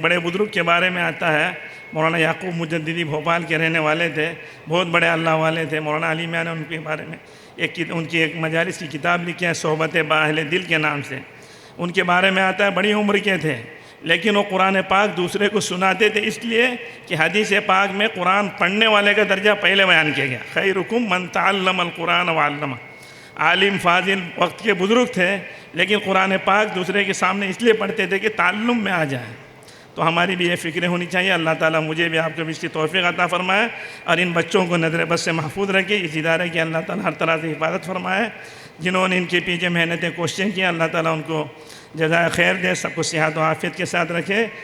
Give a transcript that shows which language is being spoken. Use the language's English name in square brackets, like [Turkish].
[Urdu] ایک بڑے بزرگ کے بارے میں آتا ہے, مولانا یعقوب مجددی بھوپال کے رہنے والے تھے, بہت بڑے اللہ والے تھے. مولانا علی میاں نے ان کے بارے میں ان کی ایک مجالس کی کتاب لکھی ہے صحبت با اہل دل کے نام سے. ان کے بارے میں آتا ہے بڑی عمر کے تھے, لیکن وہ قرآن پاک دوسرے کو سناتے تھے, اس لیے کہ حدیث پاک میں قرآن پڑھنے والے کا درجہ پہلے بیان کیا گیا. [Arabic] خیرکم من تعلم القرآن وعلمہ. [Urdu] عالم فاضل وقت کے بزرگ تھے, لیکن قرآن پاک دوسرے کے سامنے اس لیے پڑھتے تھے کہ تعلم میں آ جائے. تو ہماری بھی یہ فکریں ہونی چاہیے. اللہ تعالیٰ مجھے بھی آپ کو بھی اس کی توفیق عطا فرمائے اور ان بچوں کو نظر بد سے محفوظ رکھے. اس ادارے کی اللہ تعالیٰ ہر طرح سے حفاظت فرمائے. جنہوں نے ان کے پیچھے محنتیں کوششیں کی, اللہ تعالیٰ ان کو جزائے خیر دے, سب کو صحت و عافیت کے ساتھ رکھے.